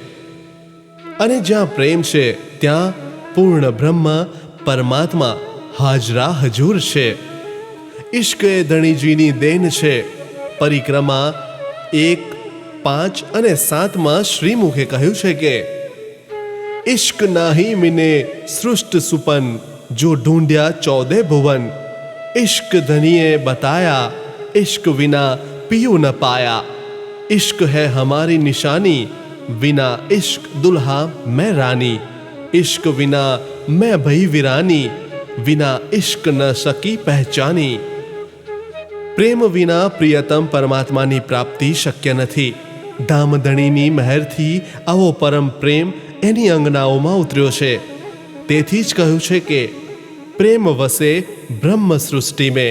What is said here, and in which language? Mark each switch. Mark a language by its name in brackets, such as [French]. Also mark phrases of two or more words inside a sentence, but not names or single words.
[Gujarati] અને જ્યાં પ્રેમ છે ત્યાં પૂર્ણ બ્રહ્મ પરમાત્મા હાજરા હજૂર છે. ઇશ્ક એ ધણીજીની દેન છે. પરિક્રમા 1, 5 અને 7 શ્રીમુખે કહ્યું છે કે [Hindi] इश्क नाही मिने सृष्ट सुपन जो ढूंढ्या 14 भुवन. इश्क धनिए बताया इश्क विना पियू न पाया. इश्क है हमारी निशानी विना इश्क दुल्हा मैं रानी. इश्क विना मैं भई वीरानी विना इश्क न सकी पहचानी. [Gujarati] પ્રેમ વિના પ્રિયતમ પરમાત્માની પ્રાપ્તિ શક્ય નથી. ધામધણીની મહેરથી આવો પરમ પ્રેમ એની અંગનાઓમાં ઉતર્યો છે. તેથી જ કહ્યું છે કે પ્રેમ વસે બ્રહ્મ સૃષ્ટિ મેં.